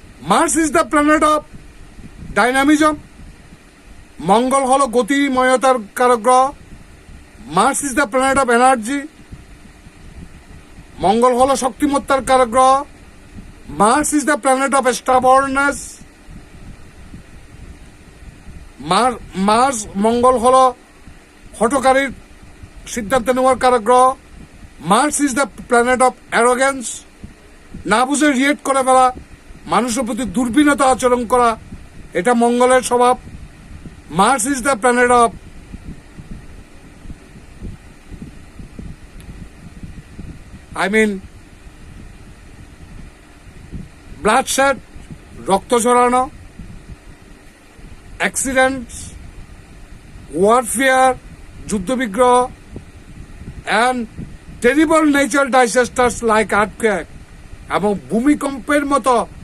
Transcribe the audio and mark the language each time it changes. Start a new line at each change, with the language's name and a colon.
English: Mars is the planet of dynamism.
Bangla: মঙ্গল হলো গতিময়তার কারক গ্রহ।
English: Mars is the planet of energy.
Bangla: মঙ্গল হলো শক্তিমত্তার কারক গ্রহ।
English: Mars is the planet of stubbornness.
Bangla: Mars মঙ্গল হলো হঠকারীর সিদ্ধান্ত নেওয়ার কারক গ্রহ।
English: Mars is the planet of arrogance.
Bangla: না বুঝে রিয়েক্ট করে ফেলা, মানুষের প্রতি দুর্বিনতা আচরণ করা, এটা মঙ্গলের স্বভাব।
English: Mars is the planet of bloodshed,
Bangla: রক্ত ঝরানো,
English: accidents, warfare, যুদ্ধবিগ্রহ, and terrible nature disasters like earthquake,
Bangla: এবং ভূমিকম্পের মতো